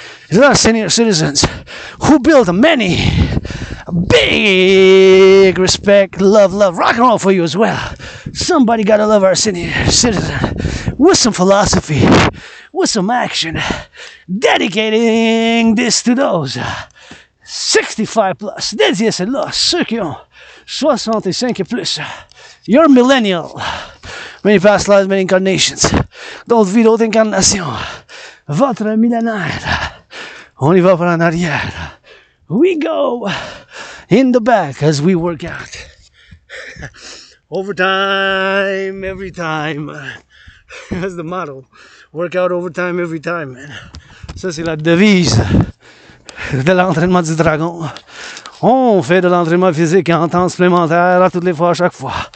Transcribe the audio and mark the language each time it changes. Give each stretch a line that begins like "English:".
English: It's our senior citizens who built many. Big respect, love, rock and roll for you as well. Somebody gotta love our senior citizen with some philosophy, with some action. Dedicating this to those 65 plus.
French: Dédié celle-là, ceux qui ont 65 et plus.
English: You're millennial. Many past lives, many incarnations.
French: D'autres vies, d'autres incarnations. Votre millénaire. On y va par en arrière.
English: We go in the back as we work out. Overtime, every time. That's the motto. Work out overtime, every time, man.
French: Ça, c'est la devise de l'entraînement du dragon. On fait de l'entraînement physique en temps supplémentaire à toutes les fois, à chaque fois.